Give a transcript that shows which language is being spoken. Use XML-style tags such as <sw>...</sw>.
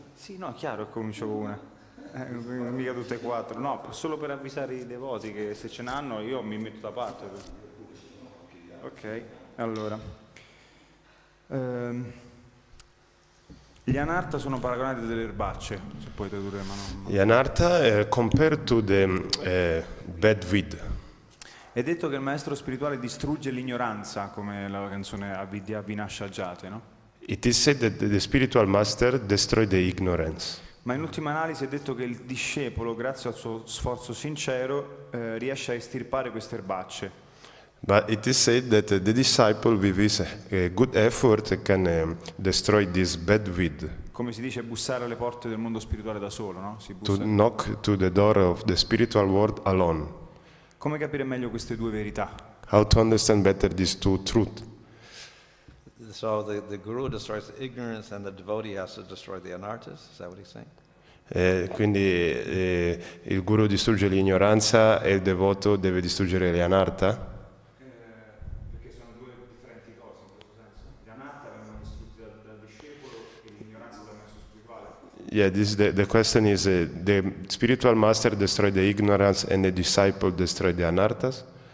<it>Sì, no, chiaro che comincio con una. Mica tutte e 4. No, solo per avvisare i devoti che se ce n'hanno io mi metto da parte. Ok, allora. Gli anartha sono paragonati a delle erbacce, se puoi tradurre, ma non... Gli</it> <en>anartha compared to the bad weed.</en> <it>È detto che il maestro spirituale distrugge l'ignoranza, come la canzone Avidya Vinasha Jate, no?</it> <en>It is said that the spiritual master destroyed the ignorance.</en> <it>Ma in ultima analisi è detto che il discepolo, grazie al suo sforzo sincero, riesce a estirpare queste erbacce.</it> <en>But it is said that the disciple with his good effort can destroy this bad weed.</en> <it>Come si dice, bussare alle porte del mondo spirituale da solo, no? Si</it> <en>To</en> <it>bussa.</it> <en>knock to the door of the spiritual world alone.</en> <it>Come capire meglio queste due verità?</it> <en>How to understand better these two truths? So the guru destroys the ignorance and the devotee has to destroy the anarthas? Is that what he's saying?</en> <it>Quindi il guru distrugge l'ignoranza e il devoto deve distruggere le anartha? Perché sono due differenti cose in questo senso. Gli anartha vengono distrutti dal discepolo e l'ignoranza dal maestro spirituale.</it> <en>Yeah, the question is, the spiritual master destroyed the ignorance and the disciple destroyed the anarthas?</en>